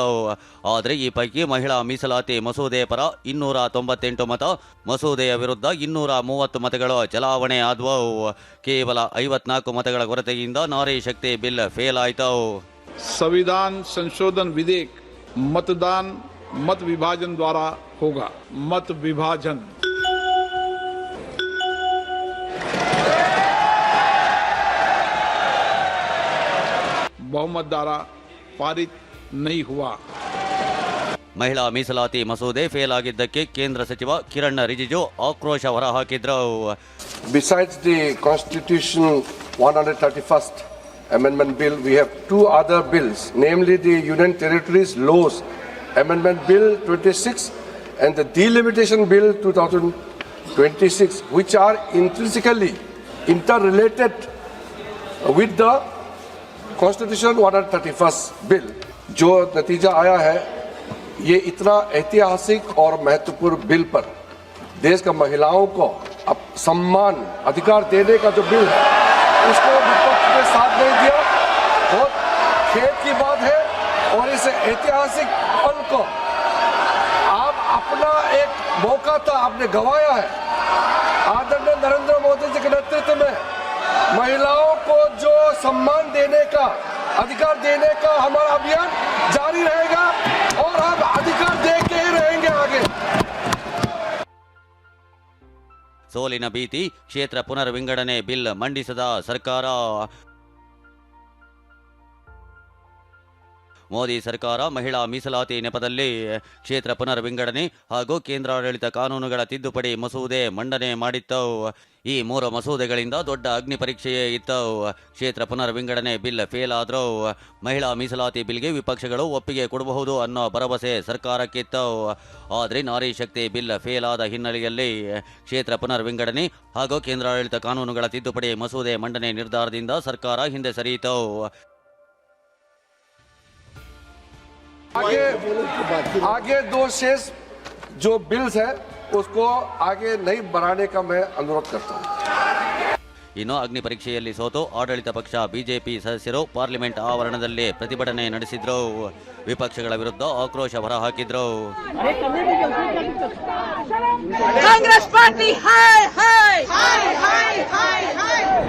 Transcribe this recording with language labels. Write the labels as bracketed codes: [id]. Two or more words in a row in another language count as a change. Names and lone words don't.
[kn] ಆದರೆ ಈ ಪೈಕಿ ಮಹಿಳಾ ಮೀಸಲಾತಿ ಮಸೂದೆ ಪರ 298 ಮತ, ಮಸೂದೆಯ ವಿರುದ್ಧ 230 ಮತಗಳು ಚಲಾವಣೆ ಆದವು. ಕೇವಲ 54 ಮತಗಳ ಕೊರತೆಯಿಂದ ನಾರಿ ಶಕ್ತಿ ಬಿಲ್ ಫೇಲ್ ಆಯಿತು. [hi] संविधान संशोधन विधेयक मतदान मत विभाजन द्वारा होगा. मत विभाजन बहुमत द्वारा पारित नहीं हुआ. [kn] ಮಹಿಳಾ ಮೀಸಲಾತಿ ಮಸೂದೆ ಫೇಲ್ ಆಗಿದ್ದಕ್ಕೆ ಕೇಂದ್ರ ಸಚಿವ ಕಿರಣ್ ರಿಜಿಜು ಆಕ್ರೋಶ ಹೊರಹಾಕಿದ್ರು. [en] Besides the Constitution 131st Amendment Bill, we have two other bills, namely the Union Territories Laws Amendment Bill 26 and the Delimitation Bill 2026, which are intrinsically interrelated with the Constitution 131st Bill. [hi] जो नतीजा आया है, ये इतना ऐतिहासिक और महत्वपूर्ण बिल पर देश का महिलाओं को अब सम्मान अधिकार देने का जो बिल है, उसको विपक्ष ने साथ नहीं दिया. बहुत खेद की बात है. और इस ऐतिहासिक पल को आप अपना एक मौका था, आपने गंवाया है. आदरणीय नरेंद्र मोदी जी के नेतृत्व में महिलाओं को जो सम्मान देने का, अधिकार देने का हमारा अभियान जारी रहेगा और हम अधिकार दे के ही रहेंगे आगे. [kn] ಸೋಲಿನ ಭೀತಿ, ಕ್ಷೇತ್ರ ಪುನರ್ವಿಂಗಡಣೆ ಬಿಲ್ ಮಂಡಿಸದ ಸರ್ಕಾರ. ಮೋದಿ ಸರ್ಕಾರ ಮಹಿಳಾ ಮೀಸಲಾತಿ ನೆಪದಲ್ಲಿ ಕ್ಷೇತ್ರ ಪುನರ್ ವಿಂಗಡಣೆ ಹಾಗೂ ಕೇಂದ್ರಾಡಳಿತ ಕಾನೂನುಗಳ ತಿದ್ದುಪಡಿ ಮಸೂದೆ ಮಂಡನೆ ಮಾಡಿತ್ತು. ಈ 3 ಮಸೂದೆಗಳಿಂದ ದೊಡ್ಡ ಅಗ್ನಿ ಪರೀಕ್ಷೆಯೇ ಇತ್ತು. ಕ್ಷೇತ್ರ ಪುನರ್ ವಿಂಗಡಣೆ ಬಿಲ್ ಫೇಲ್ ಆದರೂ ಮಹಿಳಾ ಮೀಸಲಾತಿ ಬಿಲ್ಗೆ ವಿಪಕ್ಷಗಳು ಒಪ್ಪಿಗೆ ಕೊಡಬಹುದು ಅನ್ನೋ ಭರವಸೆ ಸರ್ಕಾರಕ್ಕಿತ್ತು. ಆದರೆ ನಾರಿ ಶಕ್ತಿ ಬಿಲ್ ಫೇಲ್ ಆದ ಹಿನ್ನೆಲೆಯಲ್ಲಿ ಕ್ಷೇತ್ರ ಪುನರ್ ವಿಂಗಡಣೆ ಹಾಗೂ ಕೇಂದ್ರಾಡಳಿತ ಕಾನೂನುಗಳ ತಿದ್ದುಪಡಿ ಮಸೂದೆ ಮಂಡನೆ ನಿರ್ಧಾರದಿಂದ ಸರ್ಕಾರ ಹಿಂದೆ ಸರಿಯಿತು. [hi] आगे 2 शेष जो बिल्स है उसको आगे नहीं बढ़ाने का मैं अनुरोध करता हूँ. [kn] ಇನ್ನು ಅಗ್ನಿ ಪರೀಕ್ಷೆಯಲ್ಲಿ ಸೋತು ಆಡಳಿತ ಪಕ್ಷ ಬಿಜೆಪಿ ಸದಸ್ಯರು ಪಾರ್ಲಿಮೆಂಟ್ ಆವರಣದಲ್ಲಿ ಪ್ರತಿಭಟನೆ ನಡೆಸಿದ್ರು. ವಿಪಕ್ಷಗಳ ವಿರುದ್ಧ ಆಕ್ರೋಶ ಹೊರಹಾಕಿದ್ರು. ಕಾಂಗ್ರೆಸ್ ಪಾರ್ಟಿ ಹಾಯ್ ಹಾಯ್ ಹಾಯ್ ಹಾಯ್ ಹಾಯ್ ಹಾಯ್.